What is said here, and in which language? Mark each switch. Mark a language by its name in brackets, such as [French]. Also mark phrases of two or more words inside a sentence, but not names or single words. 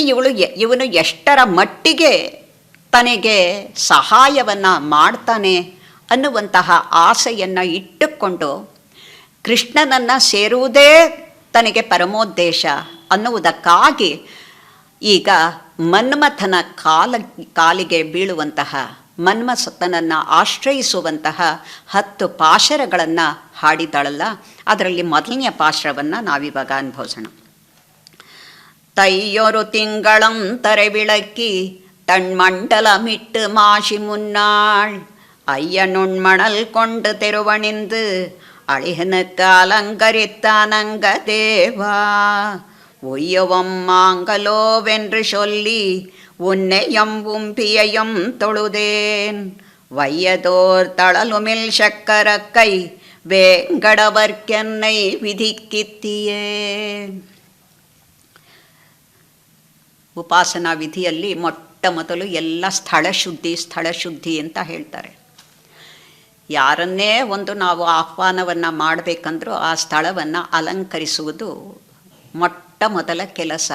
[Kannada] ಇವನು ಎಷ್ಟರ ಮಟ್ಟಿಗೆ ತನಗೆ ಸಹಾಯವನ್ನು ಮಾಡ್ತಾನೆ ಅನ್ನುವಂತಹ ಆಸೆಯನ್ನು ಇಟ್ಟುಕೊಂಡು ಕೃಷ್ಣನನ್ನು ಸೇರುವುದೇ ತನಗೆ ಪರಮೋದ್ದೇಶ ಅನ್ನುವುದಕ್ಕಾಗಿ ಈಗ ಮನ್ಮಥನ ಕಾಲಿಗೆ ಬೀಳುವಂತಹ, ಮನ್ಮಥನನ್ನು ಆಶ್ರಯಿಸುವಂತಹ 10 ಪಾಶರಗಳನ್ನು ಹಾಡಿದಾಳಲ್ಲ, ಅದರಲ್ಲಿ ಮೊದಲನೆಯ ಪಾಶರವನ್ನು ನಾವಿವಾಗ ಅನುಭವಿಸೋಣ. [Tamil] தையொரு திங்களம் தரைவிளக்கி தன்மண்டலமிட்டு மாசி முன்னாள் ஐயனுண்மணல் கொண்டு தெருவணிந்து அழிகனுக்கு அலங்கரித்தானங்க தேவா ஒய்யவம் மாங்கலோவென்று சொல்லி உன்னையம் உம்பியையும் தொழுதேன் வையதோர் தளலுமில் சக்கரக்கை வேங்கடவர்க்கென்னை ವಿಧಿಕ್ಕಿತ್ತಿಯೇ. [Kannada] ಉಪಾಸನಾ ವಿಧಿಯಲ್ಲಿ ಮೊಟ್ಟ ಮೊದಲು ಎಲ್ಲ ಸ್ಥಳ ಶುದ್ಧಿ ಅಂತ ಹೇಳ್ತಾರೆ. ಯಾರನ್ನೇ ಒಂದು ನಾವು ಆಹ್ವಾನವನ್ನು ಮಾಡಬೇಕಂದ್ರೂ ಆ ಸ್ಥಳವನ್ನು ಅಲಂಕರಿಸುವುದು ಮೊಟ್ಟ ಮೊದಲ ಕೆಲಸ.